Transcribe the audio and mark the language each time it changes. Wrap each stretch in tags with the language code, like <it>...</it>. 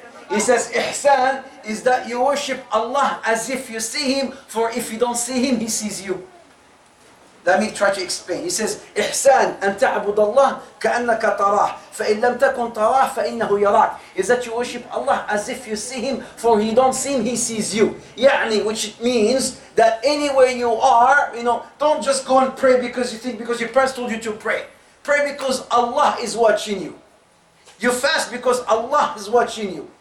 <en>He says ihsan is that you worship Allah as if you see Him, for if you don't see Him, He sees you. Let me try to explain. He says</en> <ar>إحسان أن تعبد الله كأنك تراه فإن لم تكن تراه فإنه يراك.</ar> <en>Is that you worship Allah as if you see Him, for you don't see Him, He sees you.</en> <ar>يعني,</ar> <en>which means that anywhere you are, don't just go and pray because your parents told you to pray. Pray because Allah is watching you. You fast because Allah is watching you.</en>